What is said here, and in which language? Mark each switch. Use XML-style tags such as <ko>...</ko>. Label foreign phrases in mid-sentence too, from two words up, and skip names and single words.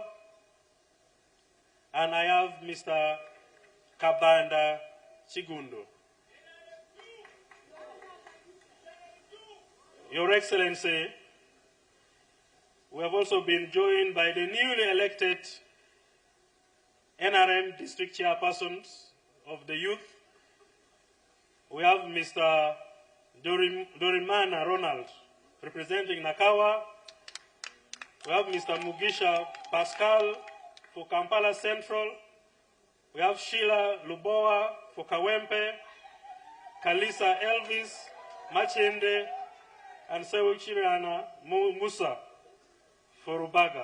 <en>And I have Mr. Kabanda Chigundo. Your Excellency, we have also been joined by the newly elected NRM district chairpersons of the youth. We have Mr. Dorimana Ronald representing Nakawa. We have Mr. Mugisha Pascal for Kampala Central. We have Sheila Luboa for Kawempe, Kalisa Elvis, Machende, and Sewuchiriana Musa for Rubaga.</en>